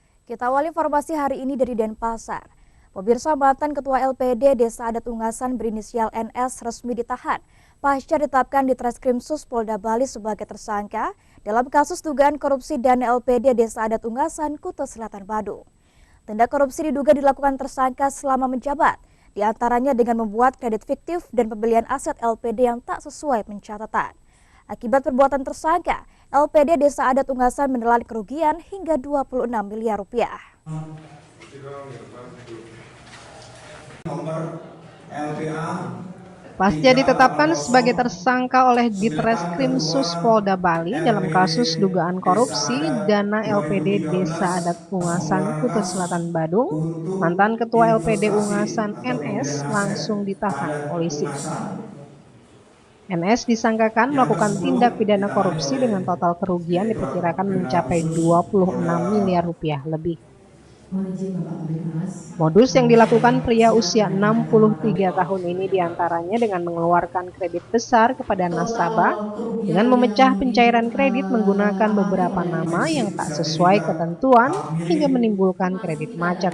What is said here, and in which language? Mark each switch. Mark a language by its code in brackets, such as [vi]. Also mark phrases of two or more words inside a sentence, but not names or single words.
[id] Kita awali informasi hari ini dari Denpasar. Pemirsa, mantan Ketua LPD Desa Adat Ungasan berinisial NS resmi ditahan pasca ditetapkan di Treskrimsus Polda Bali sebagai tersangka dalam kasus dugaan korupsi dana LPD Desa Adat Ungasan, Kuta Selatan, Badung. Tindak korupsi diduga dilakukan tersangka selama menjabat, diantaranya dengan membuat kredit fiktif dan pembelian aset LPD yang tak sesuai pencatatan. Akibat perbuatan tersangka, LPD Desa Adat Ungasan menelan kerugian hingga 26 miliar rupiah. Pasca ditetapkan sebagai tersangka oleh Ditreskrimsus Polda Bali dalam kasus dugaan korupsi dana LPD Desa Adat Ungasan, Kuta Selatan, Badung, mantan Ketua LPD Ungasan NS langsung ditahan polisi. NS disangkakan melakukan tindak pidana korupsi dengan total kerugian diperkirakan mencapai 26 miliar rupiah lebih. Modus yang dilakukan pria usia 63 tahun ini diantaranya dengan mengeluarkan kredit besar kepada nasabah dengan memecah pencairan kredit menggunakan beberapa nama yang tak sesuai ketentuan hingga menimbulkan kredit macet.